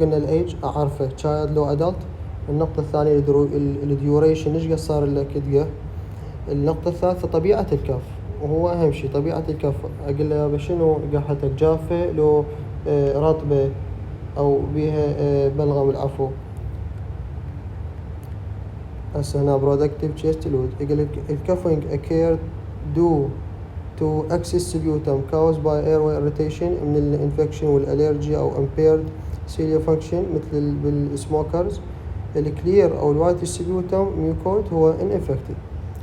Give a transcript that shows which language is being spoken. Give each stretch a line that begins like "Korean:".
Arabic: قلنا الأيج أعرفه child لو أدلت. النقطة الثانية الديوريشن إيش قد صار لك تقح. النقطة الثالثة طبيعة الكف، وهو أهم شيء طبيعة الكف. أقول له يابا شنو قحتك، جافة لو رطبة أو بيها بلغم العفو. هسه هنا
English: productive chest load
Arabic: يقول لك الكفينج
English: occurred due to excess sputum caused by airway irritation
Arabic: من الانفكشن والالرجي او
English: impaired cilia function
Arabic: مثل بالسموكرز. الكلير او الوايت سبيوتم ميوكوت هو ineffective.